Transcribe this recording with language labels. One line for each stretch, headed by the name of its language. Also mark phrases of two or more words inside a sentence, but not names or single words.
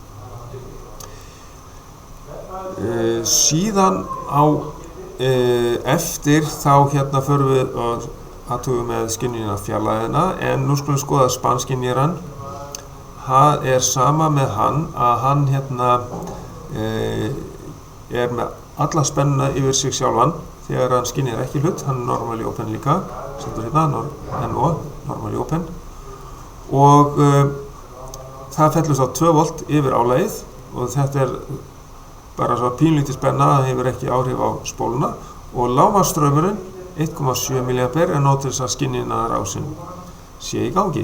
Icelandic: Síðan á eftir þá förum við og athugum með skynjunarfjarlægðina en nú skulum skoða spanskynjarann. Það sama með hann að hann er með alla spennuna yfir sig sjálfan þegar hann skynjar ekki hlut, hann
English: normally open
Icelandic: líka, setur NO,
English: normally open
Icelandic: og það fellur þá 2 volt yfir álagið og þetta bara svo pínlítið spenna, það hefur ekki áhrif á spóluna og lágmarksstraumurinn 1,7 milliampere er nóg til þess að skynjunarrásin sé í gangi.